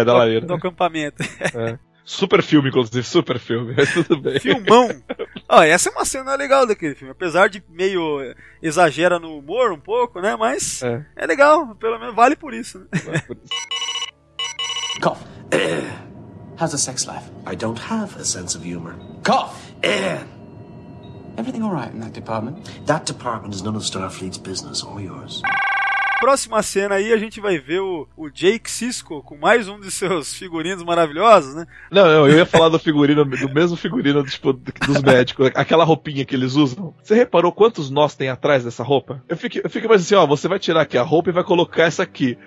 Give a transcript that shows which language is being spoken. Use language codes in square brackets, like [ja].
[pt] é, da lareira. Do acampamento. É. Super filme, inclusive, super filme, mas tudo bem. Filmão! Ó, essa é uma cena legal daquele filme, apesar de meio exagera no humor um pouco, né, mas é legal, pelo menos vale por isso. [en] Cough. How's the sex life? I don't have a sense of humor. Cough. Everything all right in that department? That department is none of Starfleet's business, all yours. [pt] Próxima cena aí, a gente vai ver o Jake Sisko com mais um de seus figurinos maravilhosos, né? Não, eu ia falar do figurino, do mesmo figurino, tipo, dos médicos, aquela roupinha que eles usam. Você reparou quantos nós tem atrás dessa roupa? Eu fico mais assim, ó, você vai tirar aqui a roupa e vai colocar essa aqui.